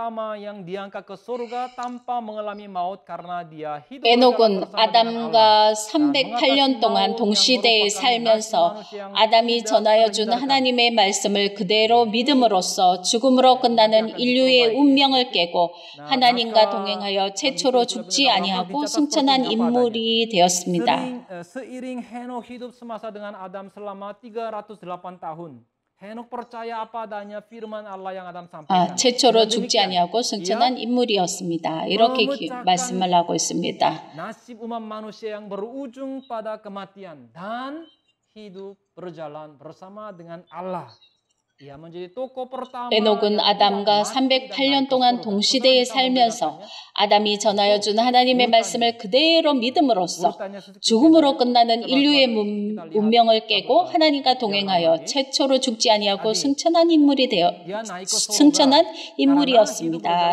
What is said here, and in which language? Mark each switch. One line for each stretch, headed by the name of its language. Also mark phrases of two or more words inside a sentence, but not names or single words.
Korean: 에녹은 아담과 308년 동안 동시대에 살면서 아담이 전하여 준 하나님의 말씀을 그대로 믿음으로써 죽음으로 끝나는 인류의 운명을 깨고 하나님과 동행하여 최초로 죽지 아니하고 승천한 인물이 되었습니다.
Indonesian: Seiring Henokh hidup semasa dengan Adam selama 308 tahun. Henokh percaya apa adanya firman Allah yang Adam sampaikan.
Korean: 최초로 죽지 아니하고 승천한 인물이었습니다. 이렇게 말씀을 하고 있습니다.
Indonesian: Nasib umat manusia yang berujung pada kematian dan hidup berjalan bersama dengan Allah.
Korean: 에녹은 아담과 308년 동안 동시대에 살면서 아담이 전하여 준 하나님의 말씀을 그대로 믿음으로써 죽음으로 끝나는 인류의 운명을 깨고 하나님과 동행하여 최초로 죽지 아니하고 승천한 인물이었습니다.